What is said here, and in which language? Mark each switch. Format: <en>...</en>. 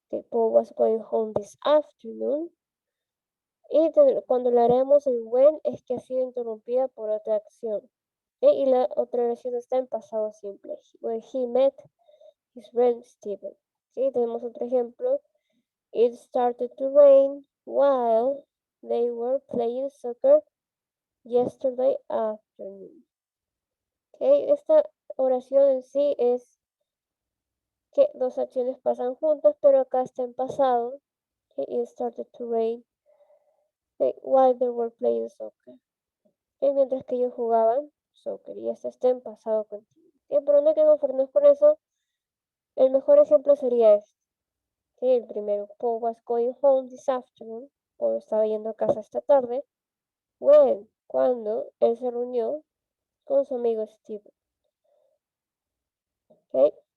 <en>Paul was going home this afternoon.</en> <es>Y cuando le haremos el when es que ha sido interrumpida por otra acción. Y la otra oración está en pasado simple.</es> <en>When he met his friend Steven.</en> <es>Tenemos otro ejemplo.</es> <en>It started to rain while they were playing soccer yesterday afternoon.</en> <es>Esta oración en sí es que dos acciones pasan juntas, pero acá está en pasado.</es> <en>It started to rain while they were playing soccer.</en> <es>Mientras que ellos jugaban soccer. Y esta está en pasado continuo. Pero no hay que conformarnos con eso. El mejor ejemplo sería este. El primero,</es> <en>Paul was going home this afternoon.</en> <es>Paul estaba yendo a casa esta tarde. When, cuando él se reunió con su amigo Steve. ¿Ok?</es>